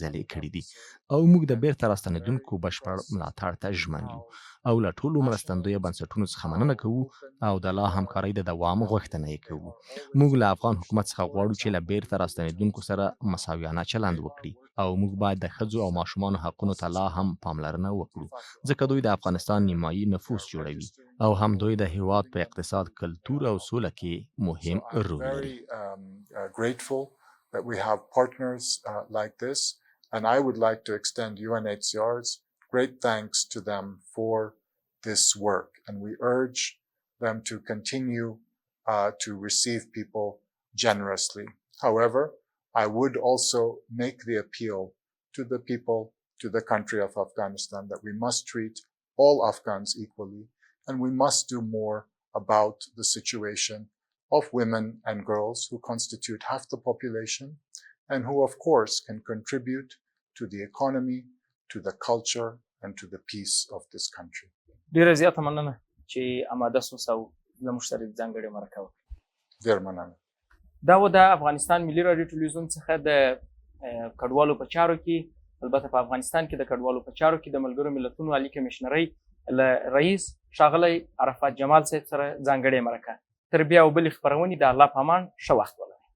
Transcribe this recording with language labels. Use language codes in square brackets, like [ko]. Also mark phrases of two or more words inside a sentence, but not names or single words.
[ps] ځلې کړي دي او موږ د بیرته راستنېدونکو بشپړ ملاتړ ته ژمن یو او له ټولو مرستندویه بنسټونو څخه مننه کوو او د لا همکارۍ د دوام غوښتنه یې کوو موږ له افغان حکومت څخه غواړو چې له بیرته راستنېدونکو سره مساویانه چلند وکړي او موږ باید د ښځو او ماشومانو حقونو ته لا هم پاملرنه وکړو ځکه دوی د افغانستان نیمایي نفوس جوړوي او هم دوی د هیواد په اقتصاد کلتور او سوله کې مهم رول لري [en] grateful that we have partners like this and I would like to extend UNHCR's great thanks to them for this work and we urge them to continue to receive people generously. However, I would also make the appeal to the people, to the country of Afghanistan that we must treat all Afghans equally and we must do more about the situation of women and girls who constitute half the population and who of course can contribute to the economy, to the culture and to the peace of this country. [ps] ډیره زیاته مننه چې آماده سوسه او زموږ سره ځانګړې مرکه وکړه ډېر مننه دا و د افغانستان ملي راډیو ټلویزیون څخه د کډوالو په چارو کې البته په افغانستان کې د کډوالو په چارو کې د ملګرو ملتونو عالي کمېشنرۍ له رئیس ښاغلی عرفات جمال صاحب سره ځانګړې مرکه تر بیا او بلې خپرونې د الله په امان ښه وخت ولرئ